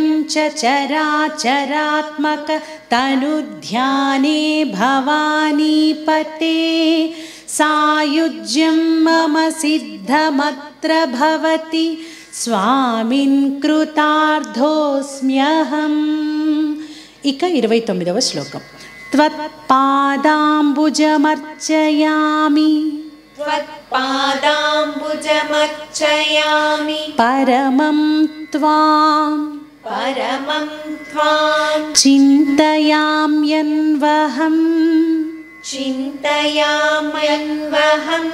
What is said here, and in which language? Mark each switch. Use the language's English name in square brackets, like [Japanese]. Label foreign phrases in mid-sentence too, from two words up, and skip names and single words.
[Sanskrit] च चराचरात्मक तनुध्याने भवानीपते सायुज्यं मम सिद्धमत्र भवति स्वामिन् कृतार्थोऽस्म्यहम् [Telugu] ఇక 29వ శ్లోకం [Sanskrit] త్వత్పాదాంబుజమర్చయామి त्वत्पादाम्बुजमर्चयामि परमं त्वां चिन्तयाम्यन्वहम् चिन्तयाम्यन्वहम्